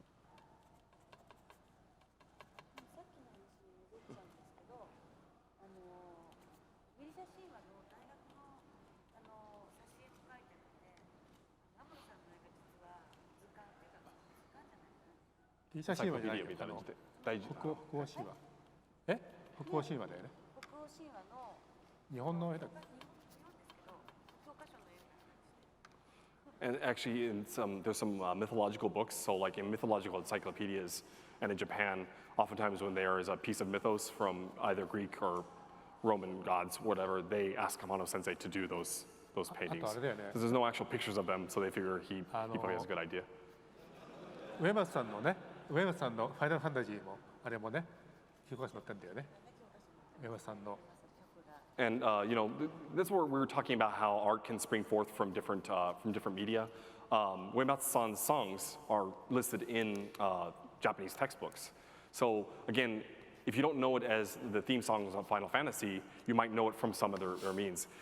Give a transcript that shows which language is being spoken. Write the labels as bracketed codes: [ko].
[ja] さっきの話に戻っちゃうんですけど、ギリシャ神話の大学の挿絵に書いてあるので、天野さんの絵が実は図鑑っていうか図鑑じゃないかな。ギリシャ神話じゃないみたいなので大事。北欧神話。え？北欧神話だよね。北欧神話の日本の絵だっけ？日本ですけど、教科書の絵を [en] And actually, there's some mythological books. So, like in mythological encyclopedias, and in Japan, oftentimes when there is a piece of mythos from either Greek or Roman gods, whatever, they ask Amano Sensei to do those paintings. [ja] あとあれだよね。 [en] Because there's no actual pictures of them, so they figure he probably has a good idea. [ja] 上松さんのね、上松さんのファイナルファンタジーもあれもね、教科書載ってんだよね。上松さんの。 [en] And that's where we were talking about how art can spring forth from different media. Uematsu-san's songs are listed in Japanese textbooks. So again, if you don't know it as the theme songs of Final Fantasy, you might know it from some other means.